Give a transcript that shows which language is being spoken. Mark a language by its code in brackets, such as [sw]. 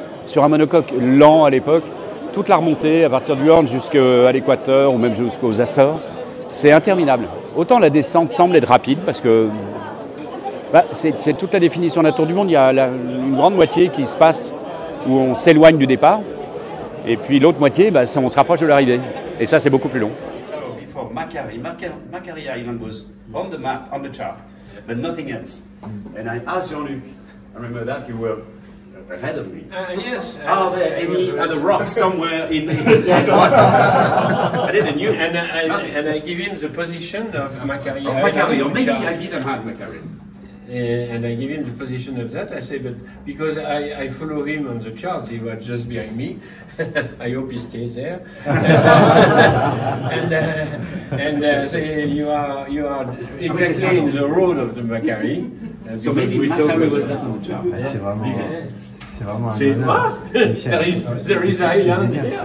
[fr] Sur un monocoque lent à l'époque, toute la remontée, à partir du Horn jusqu'à l'équateur ou même jusqu'aux Açores, c'est interminable. Autant la descente semble être rapide, parce que c'est toute la définition de la Tour du Monde. Il y a une grande moitié qui se passe où on s'éloigne du départ. Et puis l'autre moitié, on se rapproche de l'arrivée. Et ça, c'est beaucoup plus long. [en] Before Macquarie Island was on the map, on the chart, but nothing else. And I asked Jean-Luc, I remember that you were ahead of me. Yes. Are there any other rocks somewhere in I didn't know. And I give him the position of Macquarie Island. Macquarie, or maybe I didn't have Macquarie. And I give him the position of that. I say, but because I follow him on the chart, he was just behind me. I hope he stays there. And say you are exactly in the road of the Macquarie. So maybe Macquarie was not on the chart. [fr] C'est vraiment C'est pas. [en] There is island.